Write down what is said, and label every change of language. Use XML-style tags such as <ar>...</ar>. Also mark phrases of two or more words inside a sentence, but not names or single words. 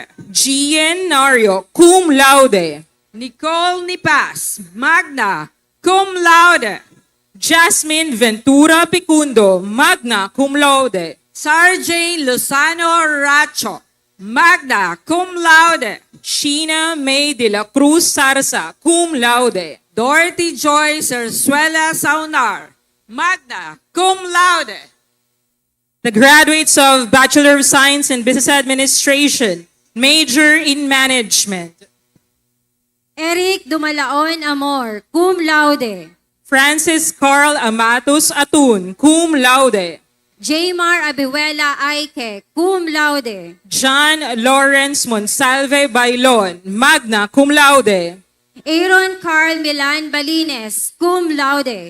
<la>Gian Nario, cum laude. Nicole Nipas, magna, cum laude. Jasmine Ventura Picundo, magna cum laude. Sarjane Lozano Racho, magna, cum laude. Sheena May de la Cruz Sarsa, cum laude. Dorothy Joy Cerzuela Saunar, magna, cum laude.</la> <en>The graduates of Bachelor of Science in Business Administration, major in Management.</en> <la>Eric Dumalaon Amor, cum laude. Francis Carl Amatus Atun, cum laude. Jaymar Abiwela Aike, cum laude. John Lawrence Monsalve Bailon, magna cum laude. Aaron Carl Milan Balines, cum laude.</la>